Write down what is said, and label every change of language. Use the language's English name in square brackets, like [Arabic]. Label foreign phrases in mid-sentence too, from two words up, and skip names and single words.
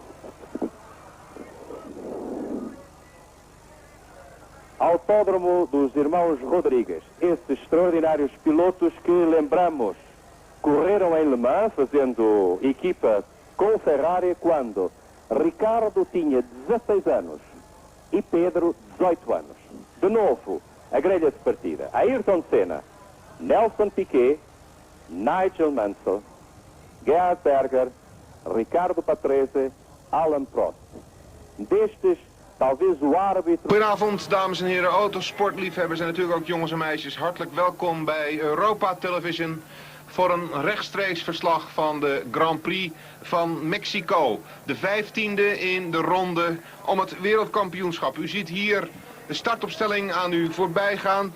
[Portuguese] Autódromo dos irmãos Rodragues, esses extraordinários pilotos que, lembramos, correram em Le Mans fazendo equipa com Ferrari quando Ricardo tinha 16 anos e Pedro 18 anos. De novo, a grelha de partida. Ayrton Senna, Nelson Piquet, Nigel Mansell, Gerhard Berger, Ricardo Patrese, Alain Prost. Destes, talvez o árbitro... [Dutch] Goedenavond, dames en heren, autosportliefhebbers en natuurlijk ook jongens en meisjes. Hartelijk welkom bij Europa Television voor een rechtstreeks verslag van de Grand-Pri van Mexico. De 15e in de ronde om het wereldkampioenschap. U ziet hier de startopstelling aan u voorbij gaan.